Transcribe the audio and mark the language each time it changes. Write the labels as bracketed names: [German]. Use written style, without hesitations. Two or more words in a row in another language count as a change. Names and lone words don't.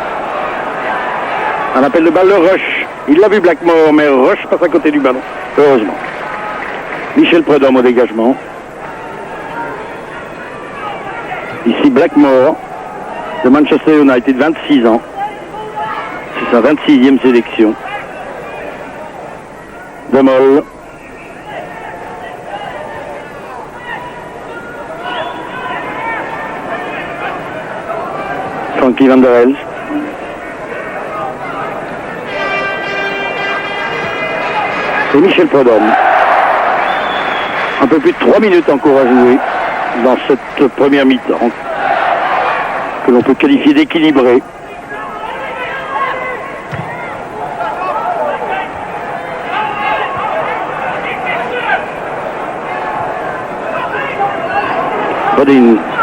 [French] Un appel de balle de Rush. Il l'a vu Blackmore, mais Rush passe à côté du ballon. Heureusement. Michel Prudhomme au dégagement. Ici Blackmore de Manchester United, 26 ans. C'est sa 26e sélection. Demol. Frankie Van der Elst. Et Michel Prudhomme. Un peu plus de 3 minutes encore à jouer dans cette première mi-temps, que l'on peut qualifier d'équilibrée. Bodin.